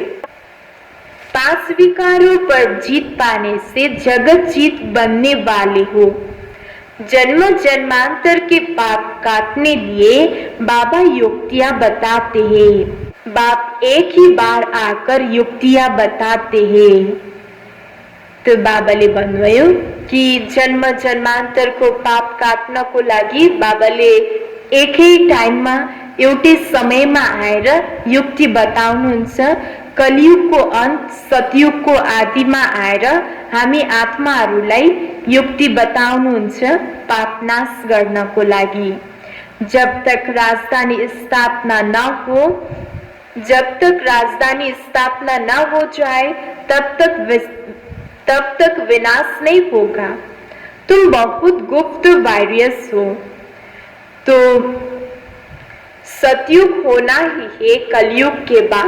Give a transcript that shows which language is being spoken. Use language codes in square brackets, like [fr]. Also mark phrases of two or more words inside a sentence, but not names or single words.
[hi] 5 विकारों पर जीत पाने से जगत जीत बनने वाले हो। जन्म जन्मांतर के पाप काटने लिए बाबा युक्तियां बताते हैं। बाप एक ही बार आकर युक्तियां बताते हैं। [ne] तो बाबाले भन्नुभयो कि जन्म जन्मांतर को पाप काट्नको लागि बाबाले एकै टाइममा एउटै समयमा आएर युक्ति बताउनुहुन्छ। कलियुगको अन्त सतयुगको आदिमा आएर हामी आत्माहरूलाई युक्ति बताउनुहुन्छ पाप नाश गर्नको लागि। [hi] जब तक राजधानी स्थापना न हो, जब तक राजधानी स्थापना न हो जाए तब तक विनाश नहीं होगा। तुम बहुत गुप्त वायरस हो। तो सतयुग होना ही है कलयुग के बाद।